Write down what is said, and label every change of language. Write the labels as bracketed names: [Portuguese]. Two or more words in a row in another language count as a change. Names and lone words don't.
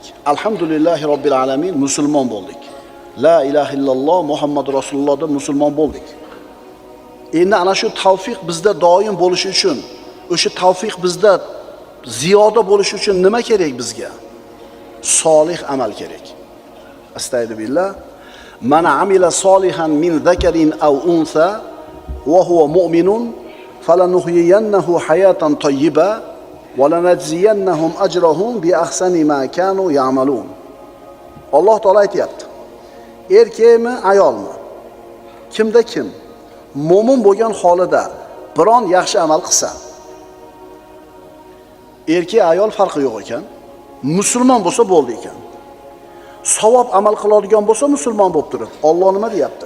[Arabic] الحمد لله رب العالمين, [Uzbek] musulmon bo'ldik. [Arabic] لا إله إلا الله [Uzbek] Muhammad rasulullohda musulmon bo'ldik. Endi ana shu tavfiq bizda doim bo'lishi uchun, o'sha tavfiq bizda ziyoda bo'lishi uchun nima kerak bizga? Solih amal kerak. Astagfirullah. [Arabic] من عمل صالحا من ذكر أو أنثى وهو مؤمن فلنحيينه حياة طيبة ولنجزينهم أجرهم بأحسن ما كانوا يعملون. [Uzbek] Alloh taolo aytayapti. Erkakmi, ayolmi? Kimda kim mo'min bo'lgan holida biron yaxshi amal qilsa, erkak ayol farqi yo'q ekan. Musulmon bo'lsa bo'ldi ekan. Savob amal qiladigan bo'lsa musulmon bo'lib turib, Alloh nima deyapti?